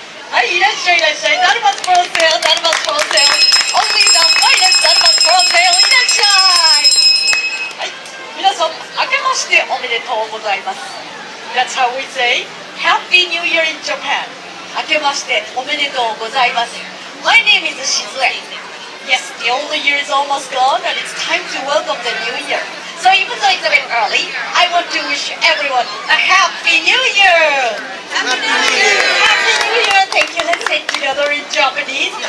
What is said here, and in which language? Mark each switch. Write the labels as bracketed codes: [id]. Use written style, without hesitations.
[ja] はい、いらっしゃいいらっしゃい。ダルマスプロセール、ダルマスプロセール。 [en] Only the finest [ja] ダルマスプロセール、いらっしゃい。はい、皆さん、明けましておめでとうございます。 [en] That's how we say Happy New Year in Japan. [ja] 明けましておめでとうございます。 [en] My name is Shizue. Yes, the old year is almost gone and it's time to welcome the new year. So even though it's a bit early, I want to wish everyone a Happy New Year! Happy New Year! Happy New Year! Thank you. Let's say it together in Japanese.